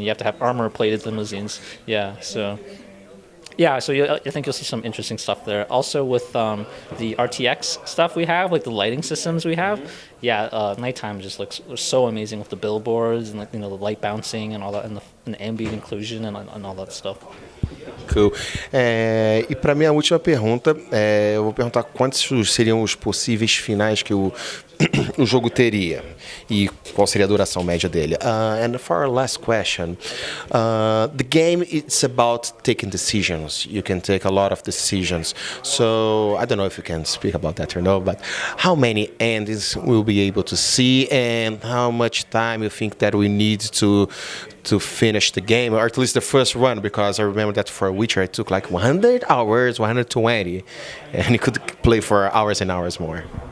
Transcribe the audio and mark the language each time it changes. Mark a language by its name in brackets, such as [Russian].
[English] You have to have armor-plated limousines. Yeah, so I think you'll see some interesting stuff there. Also with the RTX stuff we have, like the lighting systems we have, nighttime just looks so amazing with the billboards and the light bouncing and all that, and the ambient inclusion and all that stuff. Cool. [Portuguese] E para minha última pergunta, eu vou perguntar quantos seriam os possíveis finais que o jogo teria e qual seria a duração média dele. [English] And for our last question, the game is about taking decisions. You can take a lot of decisions. So I don't know if you can speak about that or no, but how many endings we'll be able to see, and how much time you think that we need to finish the game, or at least the first run, because I remember that for Witcher it took like 100 hours, 120, and you could play for hours and hours more.